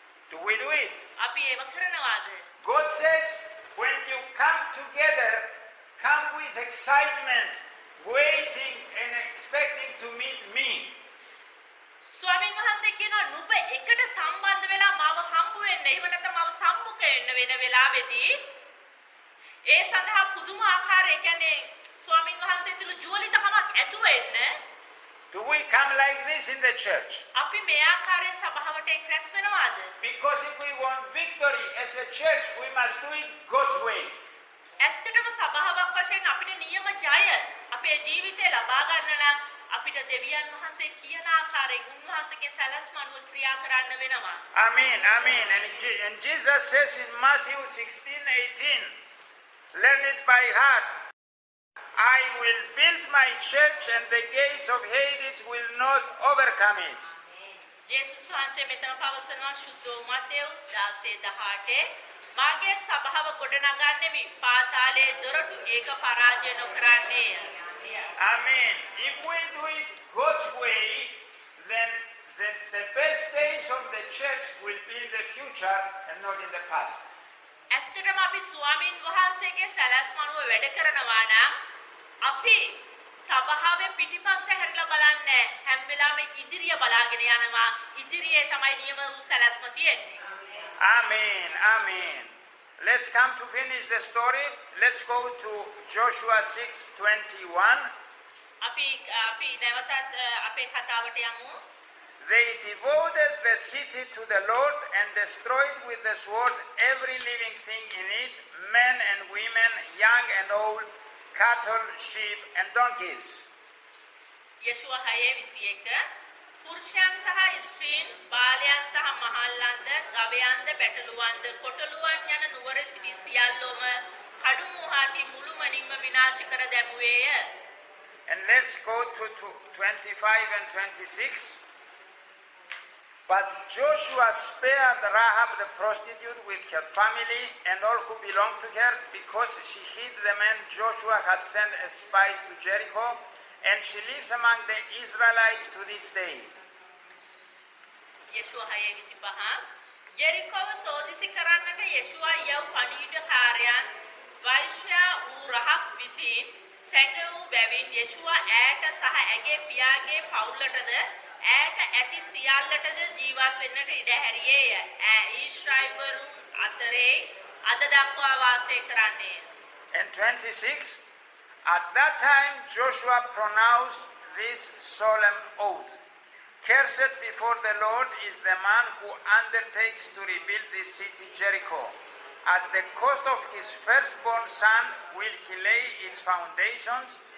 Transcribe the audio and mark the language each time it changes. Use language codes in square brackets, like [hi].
[en] Do we do it? [si] අපි ඒව කරනවාද? [en] God says when you come together, come with excitement, waiting and expecting to meet me. [si] ස්වාමීන් වහන්සේ කියනවා නුඹ එකට සම්බන්ධ වෙලා මාව හම්බ වෙන්න එහෙම නැත්නම් මාව සම්මුඛ වෙන්න වෙන වෙලාවේදී ඒ සඳහා පුදුම ආකාරය කියන්නේ ස්වාමීන් වහන්සේ තුල ජුවලිතකමක් ඇතුව එන්න. [en] Do we come like this in the church? [si] අපි මේ ආකාරයෙන් සභාවට එක් රැස් වෙනවාද? [en] Because if we want victory as a church, we must do it God's way. [si] ඇත්තටම සභාවක් වශයෙන් අපිට නියම ජය අපේ ජීවිතේ ලබා ගන්න නම් අපිට දෙවියන් වහන්සේ කියන ආකාරයෙන් උන්වහන්සේගේ සැලැස්ම අනුව ක්‍රියා කරන්න වෙනවා. [en] Amen, amen. And Jesus says in Matthew 16:18, learn it by heart. I will build my church and the gates of Hades will not overcome it. [si] යේසුස් වහන්සේ මෙතන පවසනවා සුද්ධ මතෙව් 16:18 මාගේ සභාව ගොඩනගන්නේ පාතාලයේ දොරටු ඒක පරාජය නොකරන්නේය. [en] Amen. If we do it God's way, then the best days of the church will be in the future and not in the past. [si] ඇත්තටම අපි ස්වාමීන් වහන්සේගේ සැලැස්ම අනුව වැඩ කරනවා නම් අපි සභාවේ පිටිපස්ස හැරිලා බලන්නේ හැම වෙලාවෙම ඉදිරිය බලාගෙන යනවා. ඉදිරියේ තමයි නියම වූ සැලැස්ම තියෙන්නේ. [en] Amen. Amen. Let's come to finish the story. Let's go to Joshua 6:21. [si] අපි නැවතත් අපේ කතාවට යමු. [en] They devoted the city to the Lord and destroyed with the sword every living thing in it, men and women, young and old, cattle, sheep and donkeys. [si] යෙෂුව 6:21 පුරුෂයන් සහ ස්ත්‍රීන් බාලයන් සහ මහල්ලන්ද ගවයන්ද බැටළුවන්ද කොටළුවන් යන නුවර සිටි සියල්ලෝම කඩු මුහාති මුළුමනින්ම විනාශ කර දැමුවේය. [en] And let's go to 25 and 26. But Joshua spared Rahab the prostitute with her family and all who belonged to her, because she hid the men Joshua had sent as spies to Jericho, and she lives among the Israelites to this day. [si] යෙෂුව 6:25 යෙරිකෝව සෝදිසි කරන්නට යෙෂුවා යව් පණිවිඩකාරයන් වෛශ්‍යා වූ රහබ් විසින් සැඟ වූ බැවින් යෙෂුවා ඈට සහ ඇගේ පියාගේ පවුලටද ඈට ඇති සියල්ලටද ජීවත් වෙන්නට ඉඩ හැරියේය. ඊශ්‍රායෙල්වරුන් අතරේ අද දක්වා වාසය කරන්නේ. [en] And 26, at that time Joshua pronounced this solemn oath. Cursed before the Lord is the man who undertakes to rebuild this city Jericho. At the cost of his firstborn son will he lay its foundations.